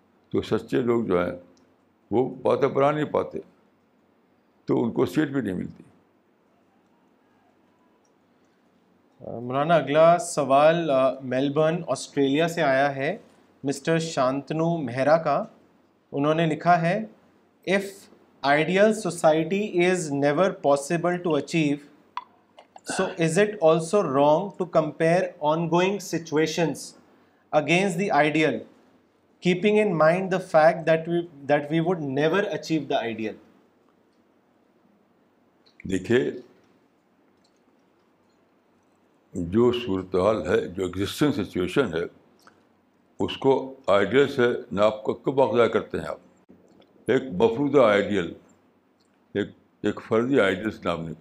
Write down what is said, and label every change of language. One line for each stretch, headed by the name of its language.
Urdu: تو سچے لوگ جو ہیں وہ باتیں بنا نہیں پاتے, تو ان کو سیٹ بھی نہیں ملتی. مولانا اگلا سوال میلبرن آسٹریلیا سے آیا ہے, مسٹر شانتنو مہرا کا. انہوں نے لکھا ہے,
English: if ideal society is never possible to achieve, so is it also wrong to compare ongoing situations against the ideal, keeping in mind the fact that we would never achieve the ideal?
Urdu: دیکھیے, جو صورتحال ہے, جو existing situation ہے, اس کو ideal سے ناپ کو کب اخذ کرتے ہیں آپ؟ ایک مفروضہ آئیڈیل, ایک فرضی آئیڈیل سے نام نہیں.